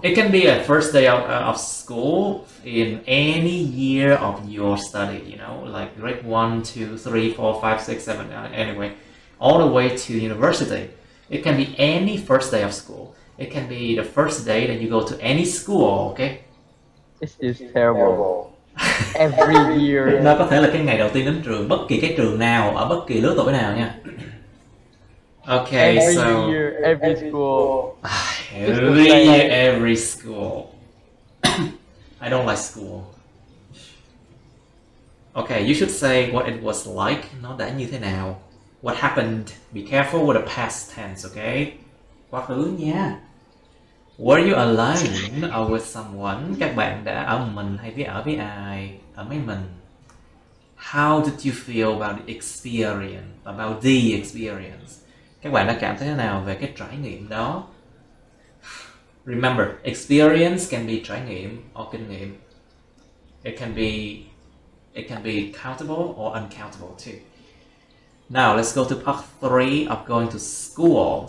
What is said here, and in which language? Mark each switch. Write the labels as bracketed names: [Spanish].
[English] It can be a first day of school in any year of your study, you know, like grade 1, 2, 3, 4, 5, 6, 7, anyway, all the way to university. It can be any first day of school. It can be the first day that you go to any school, okay? This is terrible. Every year. [Vietnamese] Nó có thể là cái ngày đầu tiên đến trường, bất kỳ cái trường nào, ở bất kỳ lứa tuổi nào nha. [English] Okay, every so year, every school. every year, every school. I don't like school. Okay, you should say what it was like. [Vietnamese] Nó đã như thế nào. [English] What happened. Be careful with the past tense, okay? [Vietnamese] Quá khứ nha. [English] Were you alone or with someone? [Vietnamese] Các bạn đã ở một mình hay ở với ai? Ở mấy mình. [English] How did you feel about the experience? About the experience? [Vietnamese] Các bạn đã cảm thấy thế nào về cái trải nghiệm đó? [English] Remember, experience can be [Vietnamese] trải nghiệm or kinh nghiệm. [English] It can be countable or uncountable too. Now let's go to part 3 of going to school.